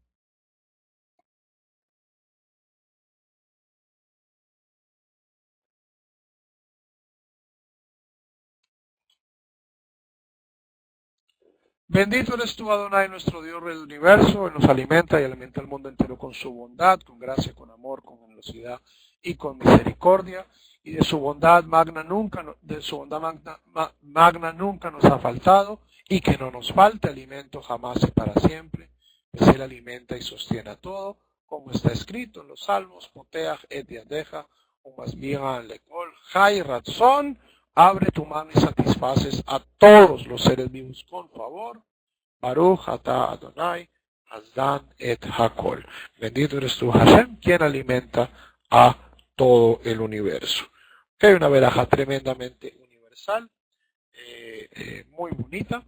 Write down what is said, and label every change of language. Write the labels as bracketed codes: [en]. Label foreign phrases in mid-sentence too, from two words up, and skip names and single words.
[es] Bendito eres tú, Adonai, nuestro Dios, Rey del universo, Él nos alimenta y alimenta al mundo entero con su bondad, con gracia, con amor, con generosidad y con misericordia. Y de su bondad magna nunca nos ha faltado, y que no nos falte alimento jamás y para siempre, pues Él alimenta y sostiene a todo, como está escrito en los Salmos, [he] פותח את ידך ומשביע לכל חי רצון. [es] Abre tu mano y satisfaces a todos los seres vivos con favor. [he] ברוך אתה אדני הזן את הכל. [es] Bendito eres tú, Hashem, quien alimenta a todo el universo. Que hay una verajá tremendamente universal, muy bonita.